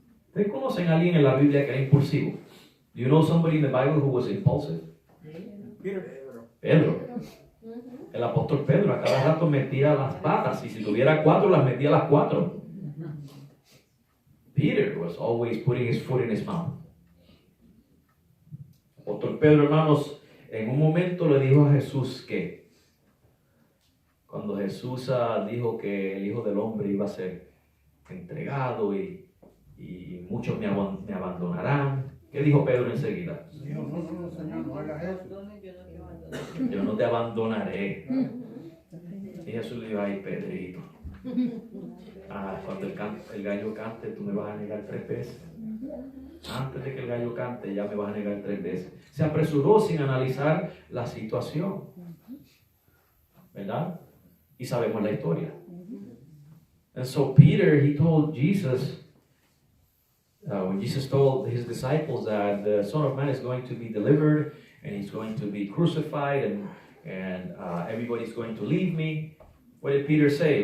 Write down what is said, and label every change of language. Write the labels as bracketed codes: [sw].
[es] ¿Ustedes conocen a alguien en la Biblia que era impulsivo? [en] Do you know somebody in the Bible who was impulsive? [es] Pedro. El apóstol Pedro a cada rato metía las patas y si tuviera 4 las metía las 4. [en] Peter was always putting his foot in his mouth. [es] Apóstol Pedro, hermanos, en un momento le dijo a Jesús que cuando Jesús dijo que el Hijo del Hombre iba a ser entregado y muchos me abandonarán, ¿qué dijo Pedro enseguida? No, Señor, no hagas eso. Yo no te abandonaré. Y Jesús le dijo, ay, Pedrito, cuando el gallo cante, tú me vas a negar 3 veces. Antes de que el gallo cante, ya me vas a negar 3 veces. Se apresuró sin analizar la situación, ¿verdad? Y sabemos la historia. [en] And so Peter, he told Jesus, when Jesus told his disciples that the Son of Man is going to be delivered and he's going to be crucified and everybody's going to leave me. What did Peter say?